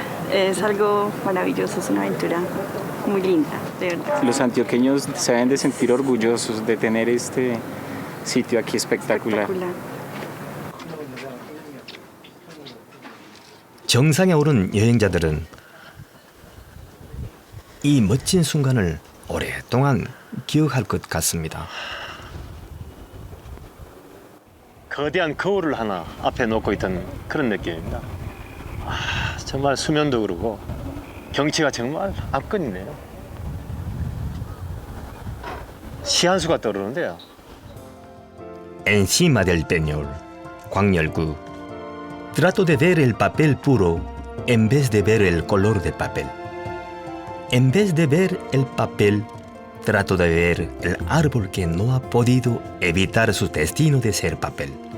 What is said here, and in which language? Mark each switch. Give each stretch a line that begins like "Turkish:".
Spanish: Es algo maravilloso, es una aventura muy linda, de verdad. Los antioqueños se deben de sentir orgullosos de tener este sitio aquí espectacular. Espectacular.
Korean: 정상에 오른 여행자들은 이 멋진 순간을 오랫동안 기억할 것 같습니다. 거대한 거울을 하나 앞에 놓고 있던 그런 느낌입니다. 정말 수면도 그러고 경치가 정말 압권이네요. 시 한 수가 떠오르는데요.
Spanish: Encima del peñol,
Korean: 광열구.
Spanish: Trato de ver el papel puro en vez de ver el color del papel. En vez de ver el papel, trato de ver el árbol que no ha podido evitar su destino de ser papel.